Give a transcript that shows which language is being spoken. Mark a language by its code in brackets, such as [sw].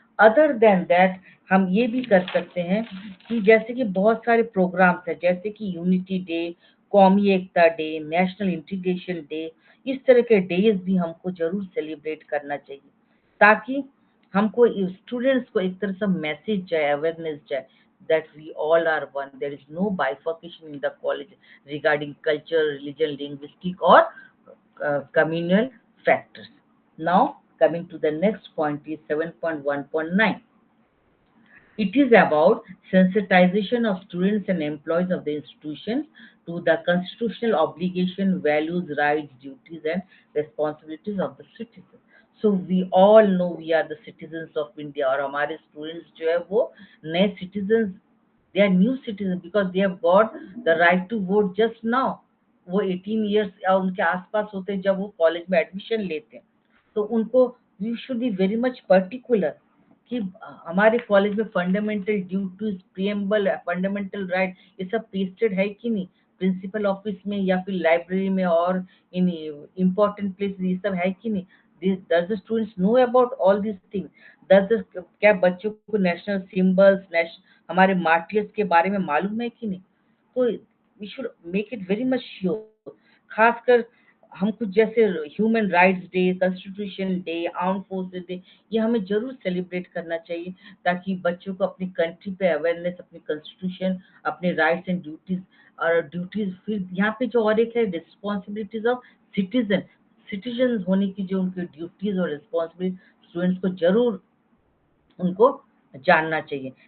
[hi] Other than that हम ये भी कर सकते हैं कि जैसे कि बहुत सारे प्रोग्राम्स हैं, जैसे कि यूनिटी डे, कौमी एकता डे, नेशनल इंटीग्रेशन डे, इस तरह के डेज भी हमको जरूर सेलिब्रेट करना चाहिए ताकि हमको स्टूडेंट्स को एक तरह से मैसेज जाए, अवेयरनेस जाए [en] that we all are one. There is no bifurcation in the college regarding culture, religion, linguistic or communal factors. Now, coming to the next point is 7.1.9. It is about sensitization of students and employees of the institution to the constitutional obligation, values, rights, duties, and responsibilities of the citizen. So we all know we are the citizens of India, [hi] और हमारे students जो है वो नए citizens, [en] they are new citizens because they have got the right to vote just now. [hi] वो 18 years या उनके आसपास होते हैं जब वो कॉलेज में एडमिशन लेते हैं। तो उनको [en] we should be very much particular [hi] कि हमारे कॉलेज में fundamental duties, preamble, fundamental right, ये सब पेस्टेड है कि नहीं प्रिंसिपल ऑफिस में या फिर लाइब्रेरी में और इन इम्पोर्टेंट प्लेस, ये सब है कि नहीं? [en] does the students know about all these things? [hi] क्या बच्चों को नेशनल सिंबल्स, हमारे मार्टियर्स के बारे में मालूम है कि नहीं? तो [en] we should make it very much sure, [hi] खासकर हम कुछ जैसे human rights day, constitution day, arm forces day, ये हमें जरूर सेलिब्रेट करना चाहिए ताकि बच्चों को अपनी कंट्री पे अवेयरनेस, अपनी कॉन्स्टिट्यूशन, अपने राइट्स एंड ड्यूटीज, और ड्यूटीज फिर यहाँ पे जो और एक है रिस्पॉन्सिबिलिटीज ऑफ सिटीजन, सिटीजन होने की जो उनकी ड्यूटीज और रिस्पॉन्सिबिलिटी स्टूडेंट्स को जरूर उनको जानना चाहिए।